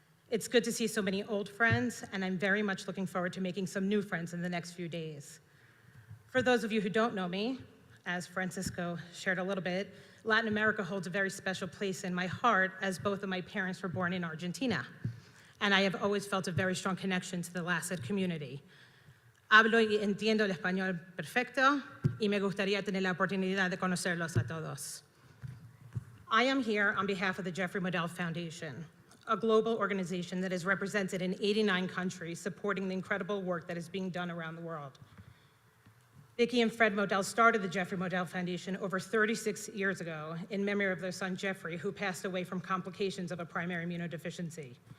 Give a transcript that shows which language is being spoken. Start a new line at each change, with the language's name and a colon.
English: It's good to see so many old friends, and I'm very much looking forward to making some new friends in the next few days. For those of you who don't know me, as Francisco shared a little bit, Latin America holds a very special place in my heart, as both of my parents were born in Argentina. And I have always felt a very strong connection to the LASID community.
Spanish: Hablo y entiendo el español perfecto, y me gustaría tener la oportunidad de conocerlos a todos.
English: I am here on behalf of the Jeffrey Modell Foundation, a global organization that is represented in 89 countries, supporting the incredible work that is being done around the world. Vicki and Fred Modell started the Jeffrey Modell Foundation over 36 years ago in memory of their son Jeffrey, who passed away from complications of a primary immunodeficiency.